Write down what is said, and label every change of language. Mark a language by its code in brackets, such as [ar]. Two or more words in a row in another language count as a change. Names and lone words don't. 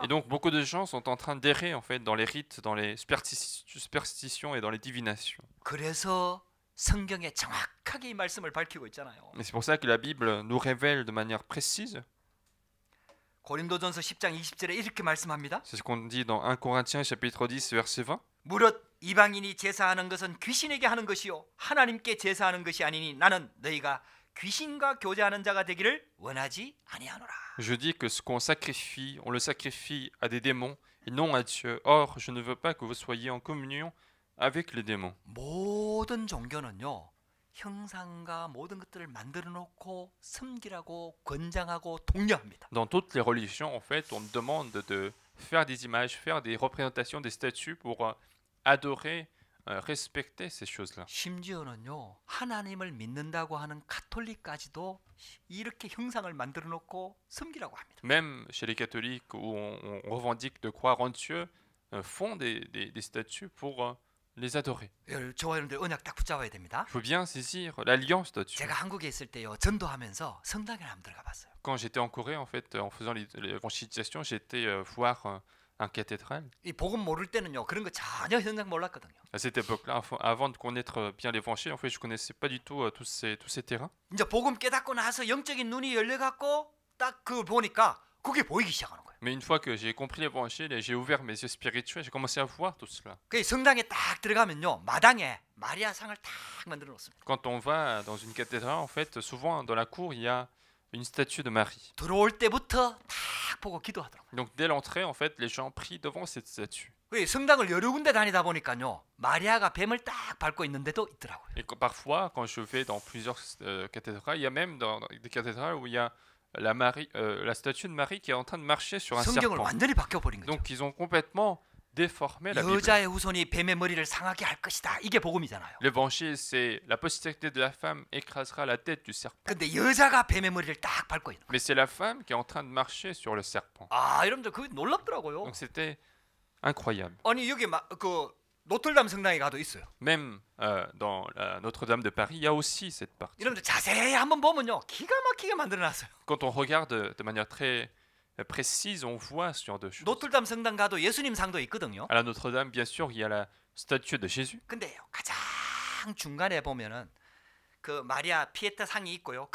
[fr] Et donc beaucoup de gens sont en train d'errer en fait dans les rites, dans les superstitions et dans les divinations. [ko] 그래서 성경에 정확하게 이 말씀을 밝히고 있잖아요. [fr] Et c'est pour ça que la Bible nous révèle de manière précise. [ko] 고린도전서 10장 20절에 이렇게 말씀합니다. [fr] C'est ce qu'on dit dans 1 Corinthiens chapitre 10 verset 20. [ko] 무릇 이방인이 제사하는 것은 귀신에게 하는 것이요 하나님께 제사하는 것이 아니니 나는 너희가 귀신과 교제하는 자가 되기를 원하지 아니하노라. [fr] Je dis que ce qu'on sacrifie, on le sacrifie à des démons et non à Dieu. Or, je ne veux pas que vous soyez en communion avec les démons. [ko] 모든 종교는요 형상과 모든 것들을 만들어 놓고 섬기라고 권장하고 독려합니다. [fr] Dans toutes les religions, en fait, on demande de faire des images, faire des représentations, des statues pour adorer, respecter ces choses-là. [ko] 심지어는요 하나님을 믿는다고 하는 가톨릭까지도 이렇게 형상을 만들어 놓고 섬기라고 합니다. [fr] Même chez les catholiques où on revendique de croire en Dieu, font des statues pour les adorer. [ko] 저와 여러분들 언약 딱 붙잡아야 됩니다. [fr] Il faut bien saisir l'alliance de Dieu. [ko] 제가 한국에 있을 때요 전도하면서 성당에 한번 들어가 봤어요. [fr] Quand j'étais en Corée, en fait, en faisant l'évangélisation, j'étais voir un cathédrale. [ko] 이 복음 모를 때는요 그런 거 전혀 현상 몰랐거든요. [fr] À cette époque-là, avant de connaître bien l'évangile, en fait, je connaissais pas du tout tous ces terrains. [ko] 이제 복음 깨닫고 나서 영적인 눈이 열려갖고 딱 그걸 보니까 그게 보이기 시작하는 거예요. [fr] Mais une fois que j'ai compris l'évangile et j'ai ouvert mes yeux spirituels, j'ai commencé à voir tout cela. [ko] 그 성당에 딱 들어가면요 마당에 마리아 상을 딱 만들어 놓습니다. [fr] Quand on va dans une cathédrale, en fait, souvent dans la cour, il y a une statue de Marie. [ko] 들어올 때부터 딱 보고 기도하더라고요. [fr] Donc dès l'entrée, en fait, les gens prient devant cette statue. [ko] 그 성당을 여러 군데 다니다 보니까요 마리아가 뱀을 딱 밟고 있는데도 있더라고요. [fr] Et parfois, quand je vais dans plusieurs cathédrales, il y a même dans des cathédrales où il y a la statue de Marie qui est en train de marcher sur un [ko] 성경을 [fr] serpent. [ko] 완전히 바뀌어버린 거죠. [fr] Donc ils ont complètement déformé la Bible. [ko] 여자의 후손이 뱀의 머리를 상하게 할 것이다. 이게 복음이잖아요. [fr] L'évangile, c'est la postérité de la femme écrasera la tête du serpent. [ko] 근데 여자가 뱀의 머리를 딱 밟고 있는 거예요. [fr] Mais c'est la femme qui est en train de marcher sur le serpent. [ko] 아 여러분들 그게 놀랍더라고요. [fr] Donc c'était incroyable. [ko] 아니 여기 그 노틀담 성당에 가도 있어요. [fr] Même dans la Notre-Dame de Paris, il y a aussi cette partie. [ko] 여러분들 자세히 한번 보면요 기가 막히게 만들어놨어요. [fr] Quand on regarde de manière très précise, on voit ce genre de choses. [ko] 노틀담 성당 가도 예수님 상도 있거든요. [fr] À la Notre-Dame, bien sûr, il y a la statue de Jésus. [ko] 근데요 가장 중간에 보면은 그 마리아 피에타 상이 있고요.